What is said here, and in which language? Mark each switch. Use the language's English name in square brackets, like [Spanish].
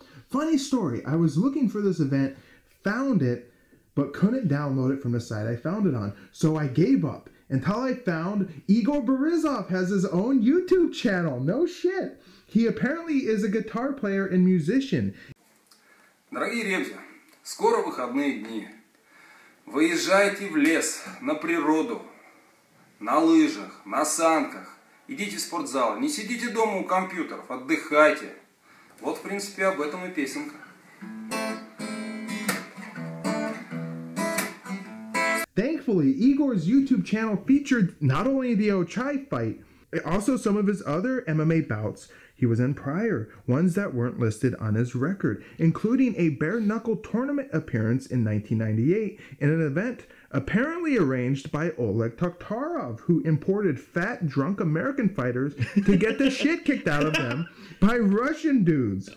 [English] Funny story, I was looking for this event, found it, but couldn't download it from the site I found it on, so I gave up until I found Igor Borisov has his own YouTube channel. No shit. He apparently is a guitar player and musician. [Russian] Дорогие ребята, скоро выходные дни. Выезжайте в лес, на природу, на лыжах, на санках. Идите в спортзал, не сидите дома у компьютеров, отдыхайте. Вот, в принципе, об этом и песенка. [English] Thankfully, Igor's YouTube channel featured not only the Ochiai fight, also some of his other MMA bouts he was in prior, ones that weren't listed on his record, including a bare-knuckle tournament appearance in 1998 in an event apparently arranged by Oleg Toktarov, who imported fat, drunk American fighters to get the shit kicked out of them by Russian dudes.